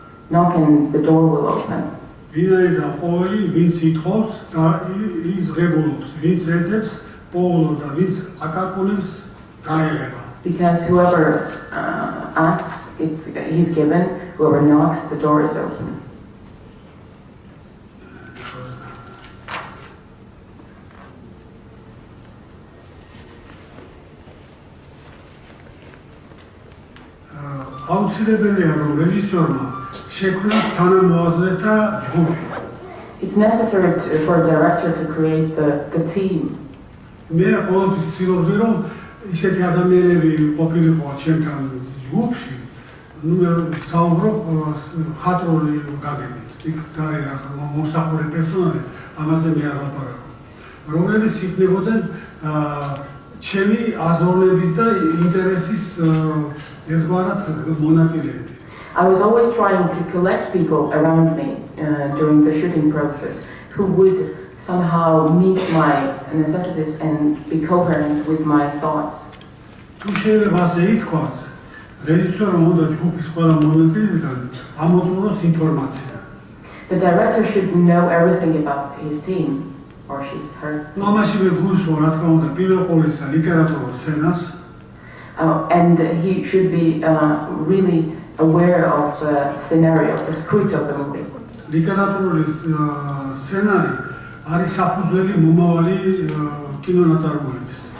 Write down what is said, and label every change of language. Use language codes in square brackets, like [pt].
[en] Knock and the door will open. [ka] ვინაიდან ყოველი ვინც ითხოვს და ის ღებულობს, ვინც ეძებს პოულობს და ვინც აკაკუნებს გაეღება. [en] Because whoever asks, he's given. Whoever knocks, the door is open. [ka] აუცილებელია რომ რეჟისორმა შექმნას თანამოაზრეთა ჯგუფი. [en] It's necessary for a director to create the team. [ka] მე ყოველთვის ვცდილობდი რომ ისეთი ადამიანები ყოფილიყო ჩემთან ჯგუფში, მე საუბრობ ხატრული გაგებით. იქ არის რა მომსახურე პერსონალი, ამაზე მე არ ვაპარაკობ. რომლებიც იქნებოდნენ ჩემი აზროვნების და ინტერესის ერთგვარად მონაწილეები. [en] I was always trying to collect people around me during the shooting process who would somehow meet my necessities and be coherent with my thoughts. [ka] თუ შეიძლება ასე ითქვას, რეჟისორმა უნდა ჯგუფის ყველა მონაწილისგან ამოწუროს ინფორმაცია. [en] The director should know everything about his team, or she, her. [ka] ამაში მე გულისხმობ, რა თქმა უნდა, პირველ ყოვლისა ლიტერატურულ სცენას. [en] And he should be really aware of the scenario, the script of the movie. [ka] ლიტერატურული სცენარი არის საფუძველი მომავალი კინონაწარმოების.